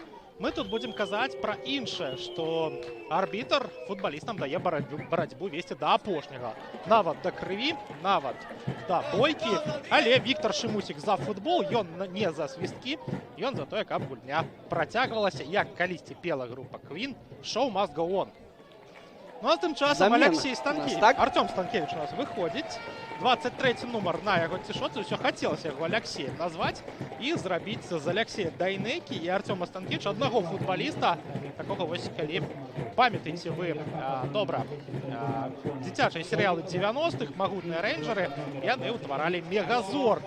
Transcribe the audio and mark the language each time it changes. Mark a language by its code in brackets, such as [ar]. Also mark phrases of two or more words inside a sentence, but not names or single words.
[be] Мы тут будзем казаць пра іншае, што арбітр футбалістам дае барацьбу весці да апошняга. Нават да крыві, нават да бойкі. Але Віктар Шымусік за футбол, ён не за свісткі, ён за тое, каб гульня працягвалася, як калісьці пела група Queen, [en] show must go on. [be] Ну а тым часам Алексей Станкевіч, Артём Станкевіч у нас выходзіць. 23 нумар на яго цішоцы. Усё хацелася яго Алексеем назваць і зрабіць з Алексея Дайнекі і Артёма Станкевіча аднаго футбаліста. Такога вось, калі памятаеце вы добра дзіцячыя серыялы 90-х, магутныя рэйнджеры, яны ўтваралі Мегазорда.